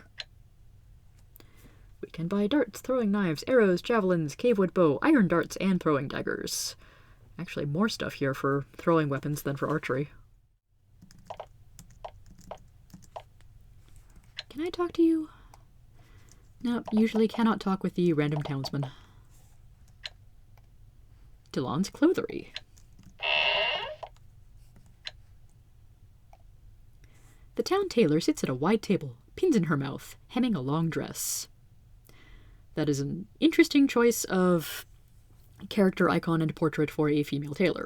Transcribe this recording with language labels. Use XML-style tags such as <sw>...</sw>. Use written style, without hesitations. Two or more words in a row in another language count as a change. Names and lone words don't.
<en>We can buy darts, throwing knives, arrows, javelins, cavewood bow, iron darts, and throwing daggers. Actually, more stuff here for throwing weapons than for archery. Can I talk to you? Nope, usually cannot talk with the random townsman. Delan's clothery. The town tailor sits at a wide table, pins in her mouth, hemming a long dress. That is an interesting choice of character icon and portrait for a female tailor.</en>